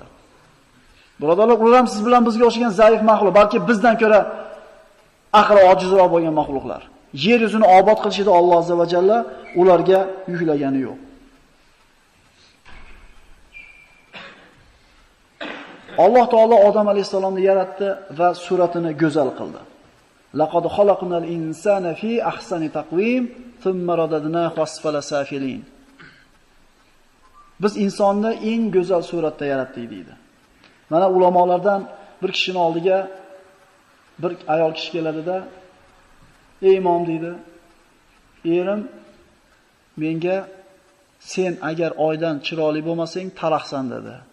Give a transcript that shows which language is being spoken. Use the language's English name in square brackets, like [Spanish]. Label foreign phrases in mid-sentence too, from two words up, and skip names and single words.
[Uzbek] Birodarlar, ular ham siz bilan bizga o'xshagan zaif maxluq, balki bizdan ko'ra aqli ojizroq bo'lgan maxluqlar. Yer yuzini obod qilishida Alloh azza va jalla ularga yuklagani yo'q. Alloh taolo Odam alayhisalomni yaratdi va suratini go'zal qildi. [Arabic] لقد خلقنا الإنسان في أحسن تقويم ثم رددناه أسفل سافلين. [Uzbek] Biz insonni eng go'zal suratda yaratdik deydi. Mana ulamolardan bir kishining oldiga bir ayol kishi keladida, "Ey imom," deydi, "Erim menga sen agar oydan chiroyli bo'lmasang, talaqsan" dedi.